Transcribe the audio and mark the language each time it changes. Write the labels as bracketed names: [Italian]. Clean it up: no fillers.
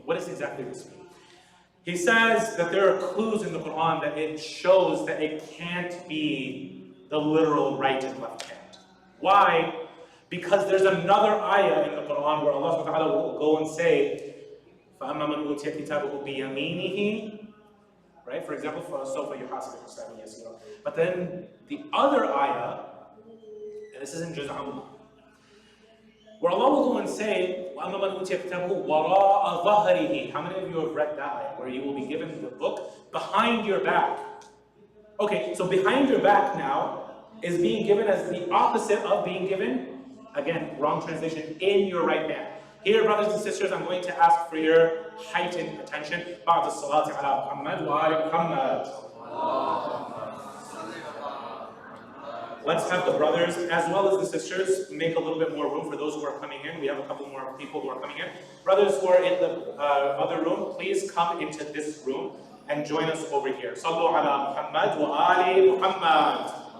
[English] What does exactly this mean? He says that there are clues in the Quran that it shows that it can't be the literal right and left hand. Why? Because there's another ayah in the Quran where Allah subhanahu wa ta'ala will go and say, [Arabic] فَأَمَّا مَنْ أُوتِيَ كِتَابَهُ بِيَمِينِهِ [English] right? For example, for [Arabic] سوف يحاسب حسابا يسيرا. [English] But then the other ayah, and this is in Juz Amma, where Allah will go and say, [Arabic] وَأَمَّا مَنْ أُوتِيَ كِتَابَهُ وَرَاءَ ظَهْرِهِ. [English] How many of you have read that ayah, where you will be given the book behind your back? Okay, so behind your back now is being given as the opposite of being given, again, wrong translation, in your right hand. Here, brothers and sisters, I'm going to ask for your heightened attention. [Arabic] بعد الصلاة على محمد وآل محمد. [English] Let's have the brothers as well as the sisters make a little bit more room for those who are coming in. We have a couple more people who are coming in. Brothers who are in the other room, please come into this room and join us over here. [Arabic] صلوا على محمد وآل محمد.